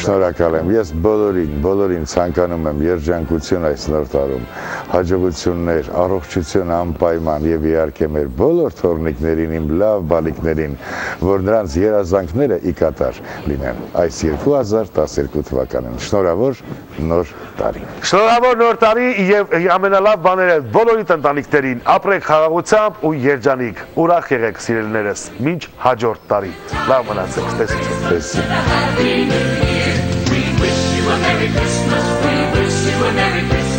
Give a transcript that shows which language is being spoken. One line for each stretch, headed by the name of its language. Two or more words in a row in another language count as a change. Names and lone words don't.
Armenian: Շնորհակալ եմ։ Ես բոլորին ցանկանում եմ երջանկություն այս նոր տարում, հաջողություններ, առողջություն անպայման եւ իհարկե մեր բոլոր թորնիկներին, իմ լավ բալիկներին, որ նրանց երազանքները ի կատար լինեն այս 2012 թվականին։ Շնորհավոր նոր տարի։ Շնորհավոր նոր տարի եւ ամենալավ բաները բոլորիդ ընտանիքներին, ապրեք խաղաղությամբ ու երջանիկ, ուրախ եղեք սիրելիներս, մինչ հաջորդ տարի։ Լավ մնացեք, տեսություն։
English: We wish you a Merry Christmas. We wish you a Merry Christmas.